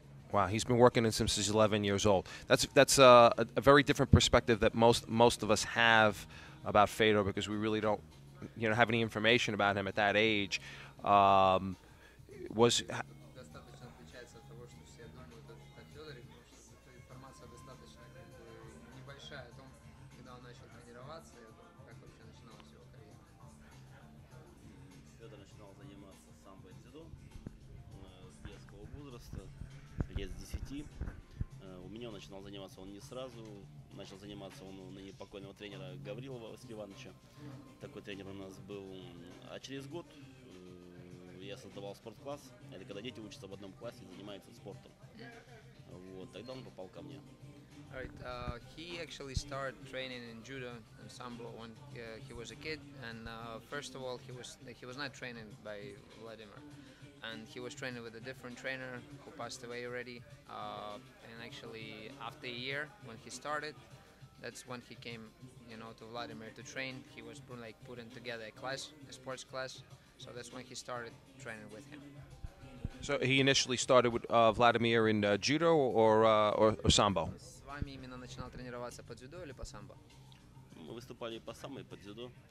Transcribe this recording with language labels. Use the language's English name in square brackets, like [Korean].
[English] Wow, he's been working since he's 11 years old. That's a very different perspective that most of us have about Fedor, because we really don't, have any information about him at that age. Was [Russian] Достаточно отличается от того, что все думают о Федоре, потому что эта информация достаточно небольшая о том, когда он начал тренироваться и о том, как вообще начиналась его карьера. Федор начинал заниматься самбо-дзюдо с детского возраста, лет с 10. У меня он начинал заниматься он не сразу. Начал заниматься он у ныне покойного тренера Гаврилова Василия Ивановича. Такой тренер у нас был. А через год я создавал спорткласс. Это когда дети учатся в одном классе и занимаются спортом. Вот, тогда он попал ко мне. [English] Alright, he actually started training in judo and sambo when he was a kid, and first of all, he was not training by Vladimir, and he was training with a different trainer who passed away already. And actually, after a year when he started, that's when he came, to Vladimir to train. He was putting together a sports class. So that's when he started training with him. so he initially started with Vladimir in judo or sambo? [Russian] С вами именно начинал тренироваться по дзюдо или по самбо? Мы выступали по самбо и по дзюдо.